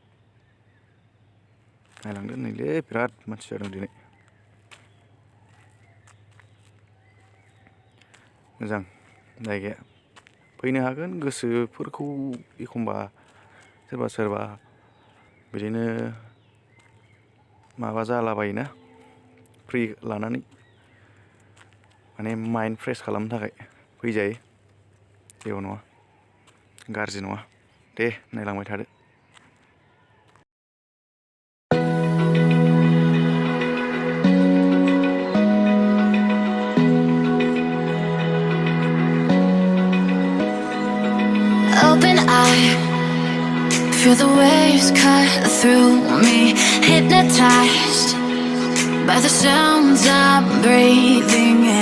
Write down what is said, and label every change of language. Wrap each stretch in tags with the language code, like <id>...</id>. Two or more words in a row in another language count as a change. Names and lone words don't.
<brx>नायलांदो नैलै बिराद मानसि जादों दिनै मोजां जायगाया फैनो हागोन गोसोफोरखौ एखमबा सोरबा बिदिनो माबा जालाबायोना फ्रि लानानै माने</brx> <en>mind fresh</en> <brx>खालामनो थाखाय फैजायो जेबो नङा गाज्रि नङा दे नायलांबाय थादो</brx> <en>Open eye, feel the waves cut through me, hypnotized by the sounds I'm breathing in.</en>